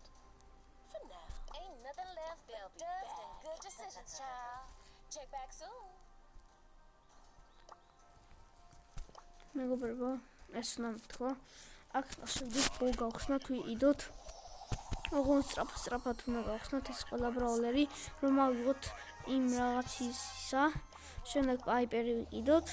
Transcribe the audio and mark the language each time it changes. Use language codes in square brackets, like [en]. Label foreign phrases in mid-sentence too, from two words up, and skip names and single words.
[en] For now, ain't nothing left but dust and good decisions, child. Check back soon. [ka] მეგობრებო, ეს უნდა მეთქვა. აქ შევდით ბოლ გავხსნათ, ვიყიდოთ. ოღონდ სწრაფად უნდა გავხსნათ ეს ყველა ბრაულერი, რომ ავიღოთ იმ რაღაცისა შემდეგ პაიპერი ვიყიდოთ.